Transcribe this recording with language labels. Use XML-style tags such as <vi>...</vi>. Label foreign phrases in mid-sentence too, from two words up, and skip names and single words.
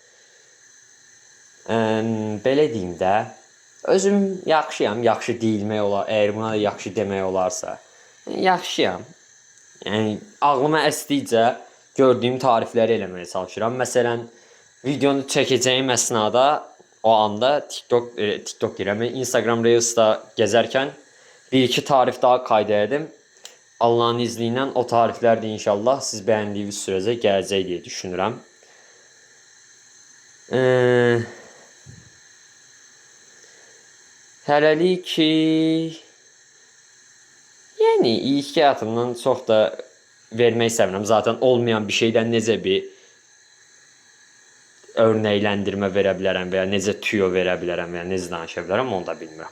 <az>Belə deyim də, özüm yaxşıyam, yaxşı deyilmək olar, əgər buna da yaxşı demək olarsa. Yaxşıyam. Yəni ağlıma əsdikcə gördüyüm tarifləri eləməyə çalışıram. Məsələn, videonu çəkəcəyim əsnada, o anda TikTok deyirəm, Instagram Reels'da gəzərkən bir-iki tarif daha kaydələdim.</az> <tr>Allah'ın izniyle o tarifler de inşallah siz beğendiğiniz sürece gələcək diye düşünürəm.</tr> <az>Hələlik ki, yəni ilk həyatımdan çox da vermək istəmirəm. Zaten olmayan bir şeydən necə bir örnekləndirmə verə bilərəm veya necə tüyo verə bilərəm veya necə danışa bilərəm, onu da bilmirəm.</az>